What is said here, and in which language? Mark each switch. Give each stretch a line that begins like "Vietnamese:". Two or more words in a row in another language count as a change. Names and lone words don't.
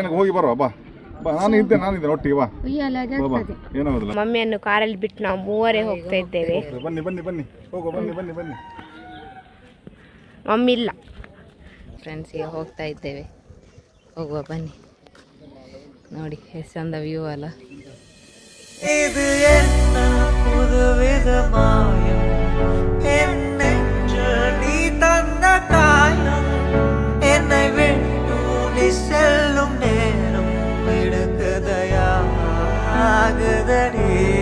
Kannada: ಹೋಗಿ ಬರುವ ಬಾ. ನಾನು ಇದ್ದೆ ಒಟ್ಟಿಗೆ ಬಾ. ಉಯ್ಯಾಲಾಗಿ ಆಗ್ತದೆ. ಏನಾಗುದಿಲ್ಲ. ಮಮ್ಮಿಯನ್ನು ಕಾರಲ್ಲಿ ಬಿಟ್ಟು ನಾವು ಮೂವರೇ ಹೋಗ್ತಾ ಇದ್ದೇವೆ. ಬನ್ನಿ ಬನ್ನಿ ಬನ್ನಿ ಹೋಗೋ, ಬನ್ನಿ ಬನ್ನಿ ಬನ್ನಿ. ಮಮ್ಮಿ ಇಲ್ಲ. ಫ್ರೆಂಡ್ಸ್ ಈಗ ಹೋಗ್ತಾ ಇದ್ದೇವೆ, ಹೋಗುವ ಬನ್ನಿ. ನೋಡಿ ಎಷ್ಟು ಚಂದ ವ್ಯೂ ಅಲ್ಲ.
Tamil: இது என்ன புதுவித மாயம், என்னென்று நீ தந்த காயம், என்னை விட்டு நீ செல்லும் நேரம் விடுக்கதையா ஆகுதடி.